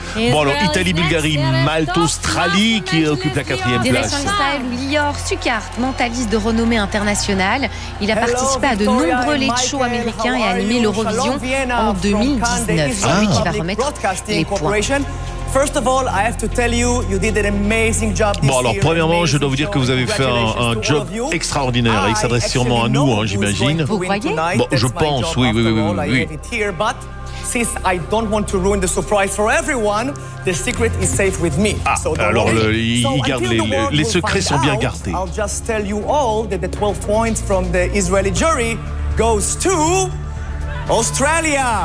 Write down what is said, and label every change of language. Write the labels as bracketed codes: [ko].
[fr] Bon, alors, Italie, Bulgarie, Malte, Australie qui occupe la 4e place. Direction l'Israël, Lior Sukart, mentaliste de renommée internationale. Il a participé à de nombreux late shows américains et a animé l'Eurovision en 2019. C'est lui qui va remettre les points. [en] First of all, I have to tell you, you did an amazing job this [fr] Bon, alors, premièrement, je dois vous dire que vous avez fait un job extraordinaire. Il s'adresse sûrement à nous, hein, j'imagine. Vous croyez? Bon, je pense, oui. [en] But since I don't want to ruin the surprise for everyone, the secret is safe with me. [fr] Ah, alors, il garde les secrets sont bien gardés. [en] I'll just tell you all that the 12 points from the Israeli jury goes to Australia.